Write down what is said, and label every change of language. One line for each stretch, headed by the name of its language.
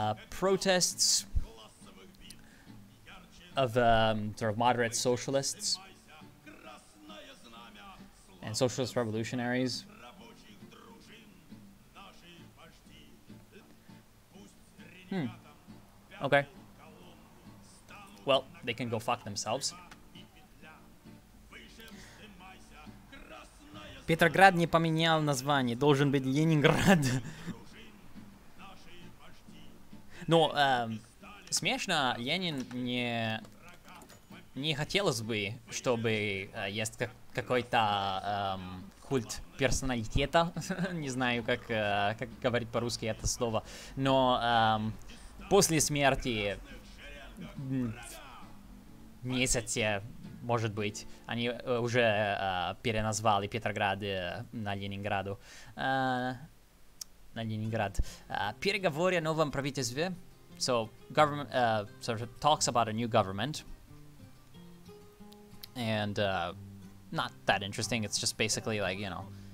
English: Protests of sort of moderate socialists and socialist revolutionaries. Okay. Well, they can go fuck themselves.
Russian: Петроград не поменял название. Должен быть Ленинград. Ну, смешно, Ленин не хотелось бы, чтобы есть какой-то культ персоналитета. Не знаю, как говорить по-русски это слово. Но после смерти месяце, может быть, они уже переназвали Петроград на Ленинграду. На Ленинград. Переговоры о новом правительстве.
English: So, government sort of talks about a new government. And not that interesting. It's just basically like, you know.